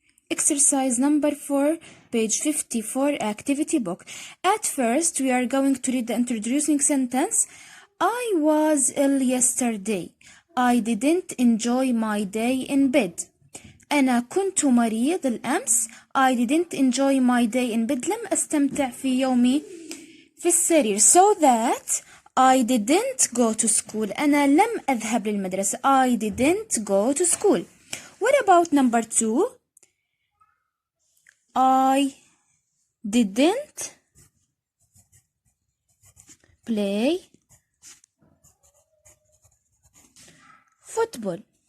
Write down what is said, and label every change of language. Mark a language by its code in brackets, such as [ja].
[en] Exercise number 4, page 54, activity book. At first, we are going to read the introducing sentence. I was ill yesterday. I didn't enjoy my day in bed. [ar] أنا كنت مريض الأمس. [en] I didn't enjoy my day in bed. [ar] لم أستمتع في يومي في السرير. [en] So that I didn't go to school. [ar] أنا لم أذهب للمدرسة. [en] I didn't go to school. What about number 2? I didn't play football.